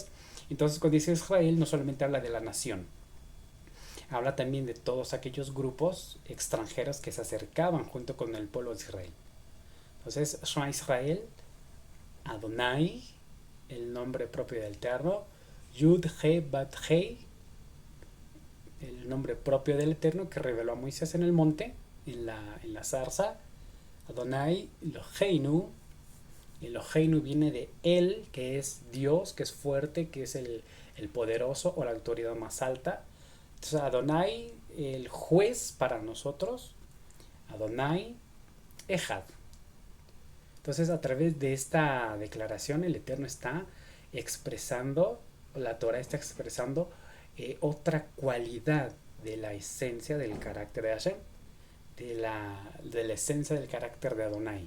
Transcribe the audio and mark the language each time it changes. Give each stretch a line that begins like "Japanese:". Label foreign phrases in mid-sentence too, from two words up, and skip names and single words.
Spanish: Entonces cuando dice Israel no solamente habla de la nación, habla también de todos aquellos grupos extranjeros que se acercaban junto con el pueblo de Israel. Entonces
Hebrew: שמע ישראל, אדני,
Spanish: el nombre propio del Eterno,
Hebrew: יוד הא ואו הא,
Spanish: el nombre propio del Eterno que reveló a Moisés en el monte, en la zarza.
Hebrew: אדני אלהינו.
Spanish: Eloheinu viene de él, que es Dios, que es fuerte, que es el poderoso o la autoridad más alta. Entonces Adonai, el juez para nosotros,
Hebrew: אדני אחד.
Spanish: Entonces a través de esta declaración el Eterno está expresando, la Torah está expresando otra cualidad de la esencia del carácter de Hashem, de la esencia del carácter de Adonai.